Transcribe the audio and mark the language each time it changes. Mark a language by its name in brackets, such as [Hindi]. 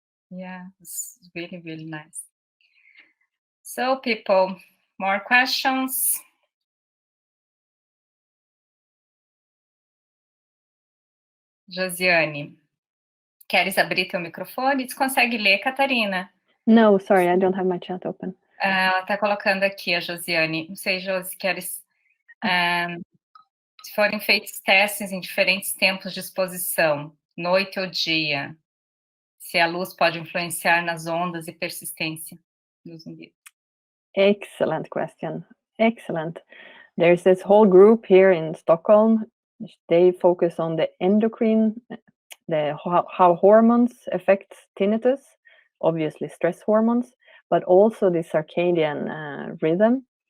[English] Yeah, it's really, really nice. So people, more questions? [Portuguese] Josiane, queres abrir teu microfone? Tu consegue ler, Catarina? [English] No, sorry, I don't have my chat open. [Portuguese] Ela está colocando aqui, a Josiane. Não sei, Josi, queres... se forem feitos testes em diferentes tempos de exposição, noite ou dia, se a luz pode influenciar nas ondas e persistência do zumbido. [English] Excellent question. Excellent. There's this whole group here in Stockholm. They focus on the endocrine, how hormones affect tinnitus, obviously stress hormones, but also the circadian rhythm.